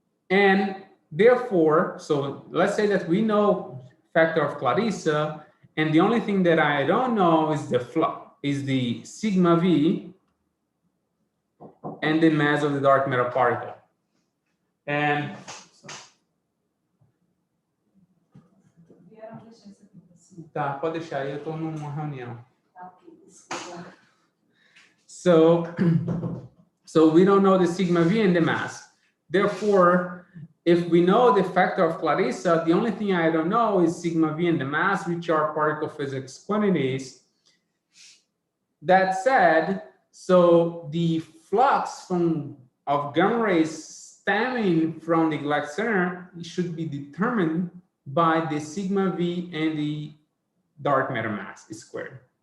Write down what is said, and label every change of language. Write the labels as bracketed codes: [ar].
[en] And therefore, so let's say that we know factor of Clarissa, and the only thing that I don't know is the sigma v and the mass of the dark matter particle. [pt] And tá, pode deixar aí, eu tô numa reunião. [en] So we don't know the sigma v and the mass. Therefore, if we know the factor of Clarissa, the only thing I don't know is sigma v and the mass, which are particle physics quantities. That said, so the flux of gamma rays stemming from the galactic center should be determined by the sigma v and the dark matter mass squared.